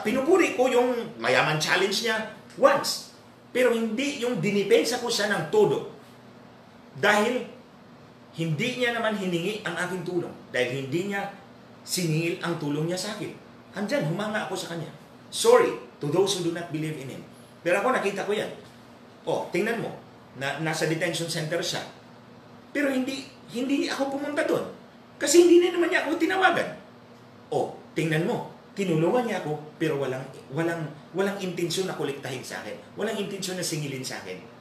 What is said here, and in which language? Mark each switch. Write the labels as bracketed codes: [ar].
[tl] Pinupuri ko yung mayaman challenge niya once. Pero hindi yung dinipensa ko siya ng todo. Dahil hindi niya naman hiningi ang aking tulong. Dahil hindi niya siningil ang tulong niya sa akin. Andyan, humanga ako sa kanya. [en] Sorry to those who do not believe in him. [tl] Pero ako nakita ko yan. Tingnan mo. Nasa detention center siya. Pero hindi ako pumunta doon. Kasi hindi na naman niya ako tinawagan. Tingnan mo. Tinulungan niya ako, pero walang intensyon na kolektahin sa akin. Walang intensyon na singilin sa akin.